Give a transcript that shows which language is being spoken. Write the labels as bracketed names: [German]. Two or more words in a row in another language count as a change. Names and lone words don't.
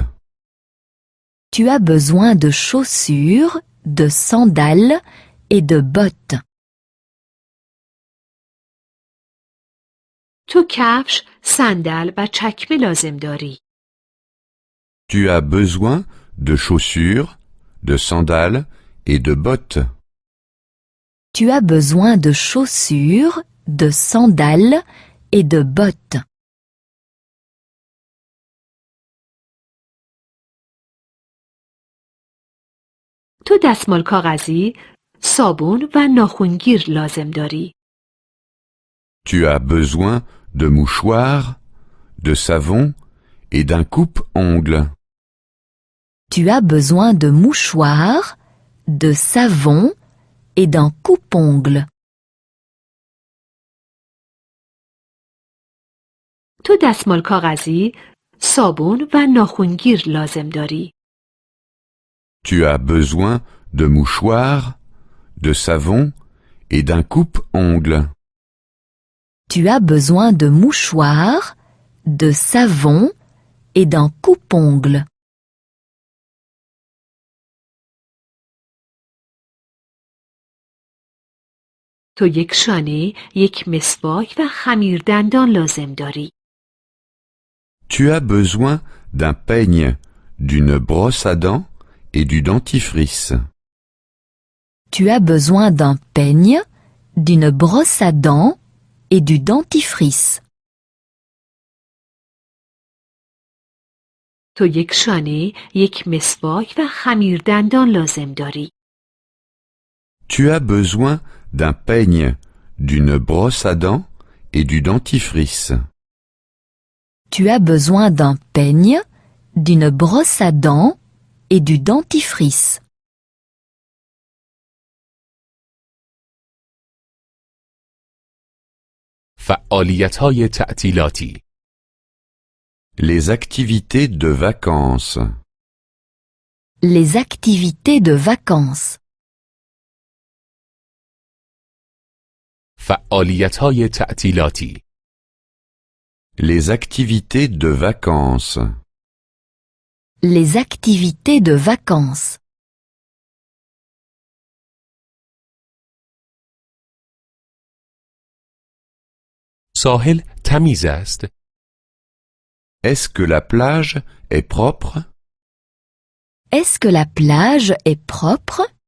[French] Tu as besoin de chaussures, de sandales et de bottes. [Persian] تو کفش، صندل و چکمه لازم داری. [French] Tu as besoin de chaussures, de sandales et de bottes. Tu as besoin de chaussures, de sandales et de bottes. [Persian] تو دستمال کاغذی، صابون و ناخنگیر لازم داری. [French] Tu as besoin de mouchoirs, de savon et d'un coupe-ongles. Tu as besoin de mouchoirs, de savon et d'un coupe-ongles. [Persian] تو دستمال کاغذی، صابون و ناخنگیر لازم داری. [French] Tu as besoin de mouchoirs, de savon et d'un coupe-ongles. Tu as besoin de mouchoirs, de savon et d'un coupe-ongles. [Persian] تو یک شانه، یک مسواک و خمیردندان لازم داری. [French] Tu as besoin d'un peigne, d'une brosse à dents et du dentifrice. Tu as besoin d'un peigne, d'une brosse à dents et du dentifrice. [Persian] تو یک شانه، یک مسواک و خمیردندان لازم داری. [French] Tu as besoin d'un peigne, d'une brosse à dents et du dentifrice. Tu as besoin d'un peigne, d'une brosse à dents et du dentifrice. [Persian] فعالیت‌های تعطیلاتی. [French] Les activités de vacances. Les activités de vacances. [Persian] فعالیت‌های تعطیلاتی. [French] Les activités de vacances. Les activités de vacances. [Persian] ساحل تمیز است. [French] Est-ce que la plage est propre? Est-ce que la plage est propre?